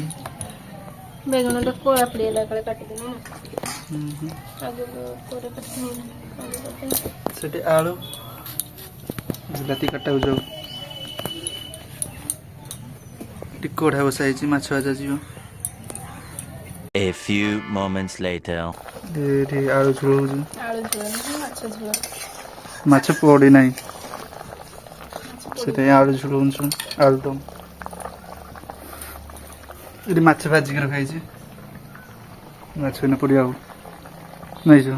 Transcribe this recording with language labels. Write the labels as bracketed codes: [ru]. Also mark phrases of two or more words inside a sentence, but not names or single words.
[or] ବେଗୁନଟା କଳା ପଡ଼ିଗଲା କାଳେ କାଟିଦେନି ନା। ଆଗରୁ ପରେ କାଟିନି। ସେଠି ଆଳୁ ବିଲାତି କାଟାକୁ ଯାଉ। ଏଠି କଢ଼ା ବସା ହେଇଛି, ମାଛ ଭଜା ଯିବ। [en] A few moments later. [or] ଏଠି ଆଳୁ ଝୋଳ ହଉଛି। ଆଳୁ ଝୋଳ ନୁହେଁ, ମାଛ ଝୋଳ। ମାଛ ପଡି ନାହିଁ, ସେଥିପାଇଁ ଆଳୁ ଝୋଳ ହଉଛି। ଆଳୁଦମ୍ ଏଠି ମାଛ ଭାଜିକି ରଖାହେଇଛି। ମାଛ ଏଇନା ପଡ଼ିବ ଆଉ ନାଇଁ ଯିବ।